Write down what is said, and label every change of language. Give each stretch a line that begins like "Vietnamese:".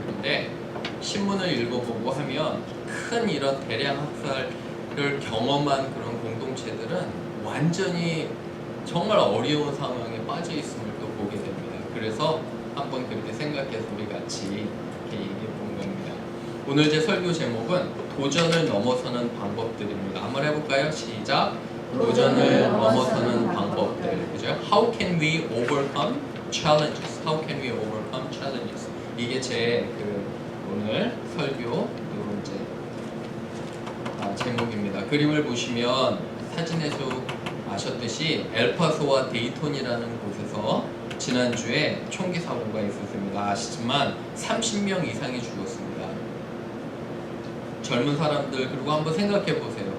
Korean: 그런데 신문을 읽어보고 하면 큰 이런 대량 학살을 경험한 그런 공동체들은 완전히 정말 어려운 상황에 빠져 있음을 또 보게 됩니다. 그래서 한번 그렇게 생각해서 우리 같이 이렇게 얘기해 본 겁니다. 오늘 제 설교 제목은 도전을 넘어서는 방법들입니다. 한번 해볼까요? 시작! 도전을 넘어서는 방법들. 그죠?
English: How can we overcome challenges? How can we overcome challenges?
Korean: 이게 제 오늘 설교 이제 제목입니다. 그림을 보시면 사진에서 아셨듯이 엘파소와 데이톤이라는 곳에서 지난주에 총기 사고가 있었습니다. 아시지만 30명 이상이 죽었습니다. 젊은 사람들, 그리고 한번 생각해 보세요.